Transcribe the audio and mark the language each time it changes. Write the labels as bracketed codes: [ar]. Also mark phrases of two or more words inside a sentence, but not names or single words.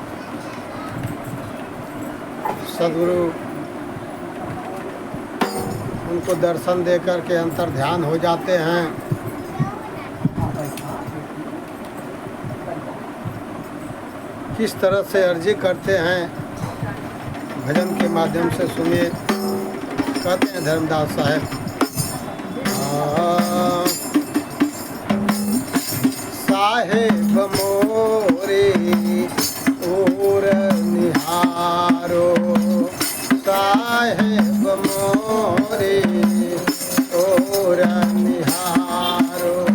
[hi] सदगुरु उनको दर्शन देकर के अंतर ध्यान हो जाते हैं। किस तरह से अर्जी करते हैं भजन के माध्यम से सुनिए। कहते हैं धर्मदास साहेब, साहेब मोरे और निहारो, साहेब मोरे और निहारो,